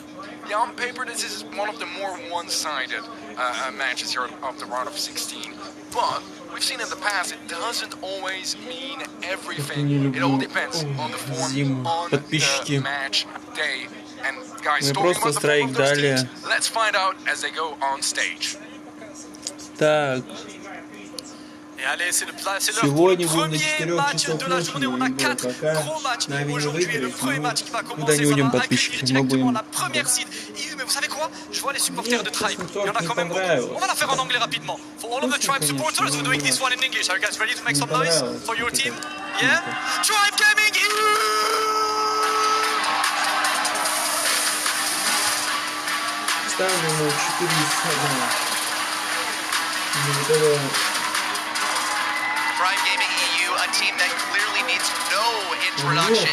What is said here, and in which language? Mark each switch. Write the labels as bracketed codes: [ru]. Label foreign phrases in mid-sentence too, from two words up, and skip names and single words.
[en] Yeah, on paper, this is one of the more one-sided matches here of the round of 16, but we've seen in the past, it doesn't always mean everything. It all depends on the form on the match day. And guys, talking about the form of those teams, let's find out as they go on stage. [ru] Так. [fr] Et allez, c'est l'heure pour [ru] Сегодня [fr] le [ru] будем до [fr] premier [ru] 4 [fr] match [ru] часов [fr] de la [ru] ночи [fr] journée. On a [ru] играть, [fr] 4 [ru] пока [fr] gros matchs. [ru] Нави не [fr] Aujourd'hui, le [ru] выиграет, [fr] premier [ru] мы [fr] match qui va [ru] туда [fr] commencer, [ru] не [fr] ça [ru] уйдем [fr] va accueillir [ru] подписчиков, мы [fr] directement [ru] будем... [fr] la première seed. Mais vous savez quoi? Je vois les supporters [ru] Нет, [fr] de Tribe. [ru] честно, [fr] Il y en a quand même beaucoup. On va la faire en anglais rapidement. [en] For all of the Tribe supporters, we're doing this one in English. Are you guys ready to make some noise for your team? Yeah? Tribe Gaming EU! [ru] Ставлю ему 4-1. [en] Tribe Gaming EU, a team that clearly needs no introduction.